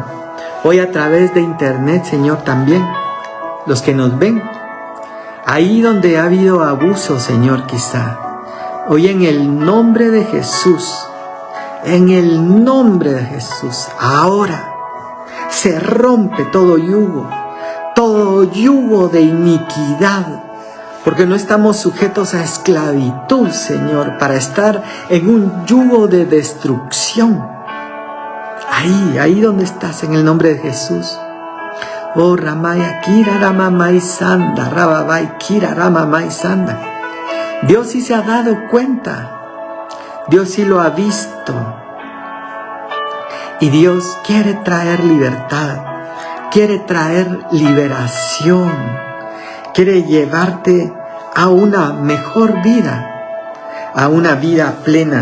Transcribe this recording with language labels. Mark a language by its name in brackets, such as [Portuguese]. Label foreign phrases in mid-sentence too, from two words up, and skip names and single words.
[Spanish] Hoy a través de internet, Señor, también, los que nos ven, ahí donde ha habido abuso, Señor, quizá, hoy en el nombre de Jesús, ahora se rompe todo yugo de iniquidad, porque no estamos sujetos a esclavitud, Señor, para estar en un yugo de destrucción. Ahí donde estás, en el nombre de Jesús. Oh, Ramaya, Kira Ramamay Sanda, Rababai, Kira Ramamay Sanda. Dios sí se ha dado cuenta. Dios sí lo ha visto. Y Dios quiere traer libertad, quiere traer liberación, quiere llevarte a una mejor vida, a una vida plena.